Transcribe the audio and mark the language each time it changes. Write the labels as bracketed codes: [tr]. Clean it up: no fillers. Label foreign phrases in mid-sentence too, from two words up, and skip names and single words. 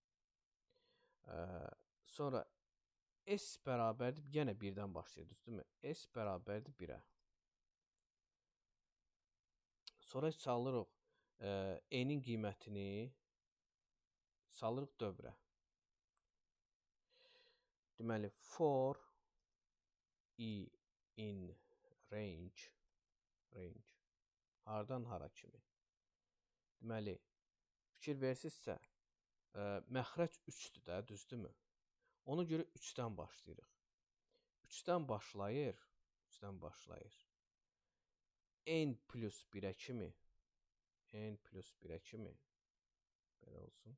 [az] Sonra s bərabərdir, yenə birdən başlayır, düzdürmü? S bərabərdir 1-ə. Sonra salırıq n-in qiymətini salırıq dövrə. Deməli, [en] for i in range [az] hardan hara kimi. Deməli, fikir versinizsə, məxrəc 3-dür də, düzdürmü? Ona görə 3-dən başlayırıq. 3-dən başlayır. N plus 1-ə kimi. Belə olsun.